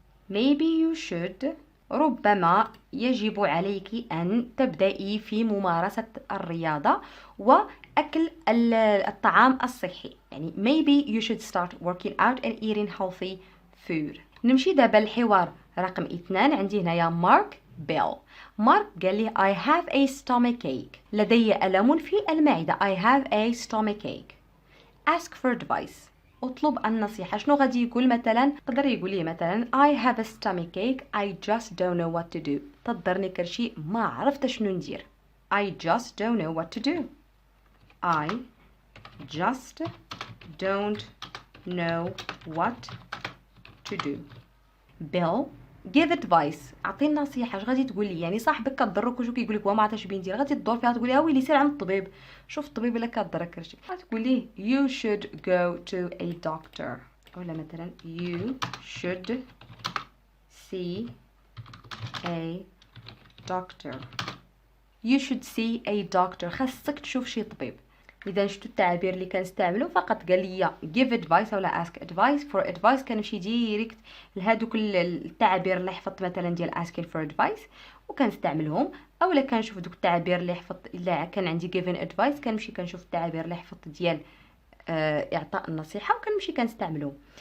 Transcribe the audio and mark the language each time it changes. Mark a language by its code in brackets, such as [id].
[en] Maybe you should، [ar] ربما يجب عليك أن تبدأي في ممارسة الرياضة وأكل الطعام الصحي. يعني [en] maybe you should start working out and eating healthy food. [ar] نمشي دابا الحوار رقم 2. عندي هنايا مارك بيل. مارك قال لي [en] I have a stomach ache. [ar] لدي ألم في المعدة. [en] I have a stomach ache. Ask for advice. [ar] اطلب النصيحة. شنو غادي يقول مثلا؟ قدر يقول لي مثلا [en] I have a stomach ache. I just don't know what to do. [ar] تضرني كرشي ما عرفت شنو ندير. [en] I just don't know what to do. I just don't know what to do. Bill give advice. [ar] اعطيني نصيحه. اش غادي تقول لي؟ يعني صاحبك كضرك وشو كيقول لك وما عرفتش بين ندير، غادي تدور فيها تقول لها ويلي سير عند الطبيب، شوف الطبيب الا كضرك كرشي. غتقول ليه [en] you should go to a doctor، [ar] ولا مثلا [en] you should see a doctor. you should see a doctor، [ar] خاصك تشوف شي طبيب. اذا شفتوا التعابير اللي كنستعملوا فقط قال لي [en] give advice [ar] ولا [en] ask advice. for advice [ar] كنمشي ديريكت لهادوك التعابير اللي حفظت مثلا ديال [en] asking for advice [ar] وكنستعملهم، اولا كنشوف دوك التعابير اللي حفظت الا كان عندي [en] given advice [ar] كنمشي كنشوف التعابير اللي حفظت ديال اعطاء النصيحه وكنمشي كنستعملهم.